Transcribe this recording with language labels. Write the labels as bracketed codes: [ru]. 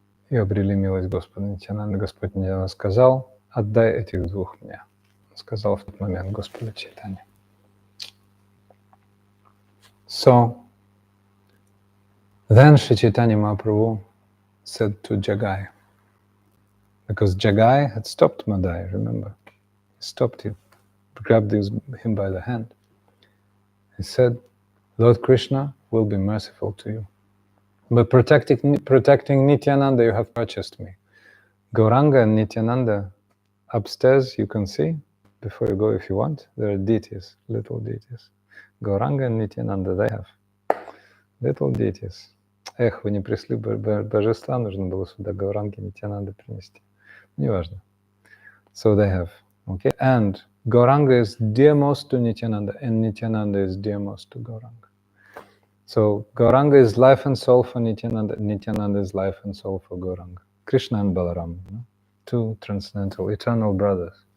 [ru] И обрели милость Господа Нитьянанды. Господь Нитьянанда сказал: отдай этих двух мне. Он сказал в тот момент Господу Чайтанье. [en] So, then Sri Chaitanya Mahaprabhu said to Jagai, because Jagai had stopped Madhai, remember? He stopped him, grabbed him by the hand. He said, Lord Krishna will be merciful to you. By protecting Nityananda, you have purchased me. Gauranga and Nityananda, upstairs you can see, before you go if you want, there are deities, little deities. Gauranga and Nityananda, they have little deities. [ru] Эх, вы не пришли божества, нужно было сюда Гауранги и Нитянанды принести. Неважно. [en] So they have, okay? And Gauranga is dearmost to Nityananda, and Nityananda is dearmost to Gauranga. So Gauranga is life and soul for Nityananda, Nityananda is life and soul for Gauranga. Krishna and Balaram, two transcendental, eternal brothers.